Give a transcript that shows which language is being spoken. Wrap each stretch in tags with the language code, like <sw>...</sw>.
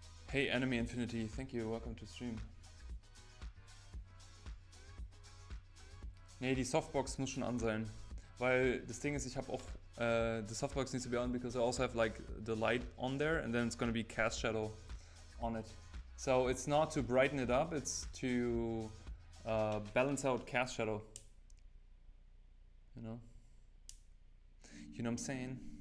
<en>Hey Enemy Infinity, thank you, welcome to stream.</en> <de>Nee, die Softbox muss schon an sein. Weil das Ding ist, ich habe auch</de> <en>the Softbox needs to be on because I also have like the light on there and then it's gonna be cast shadow on it. So it's not to brighten it up, it's to balance out cast shadow. You know what I'm saying?</en>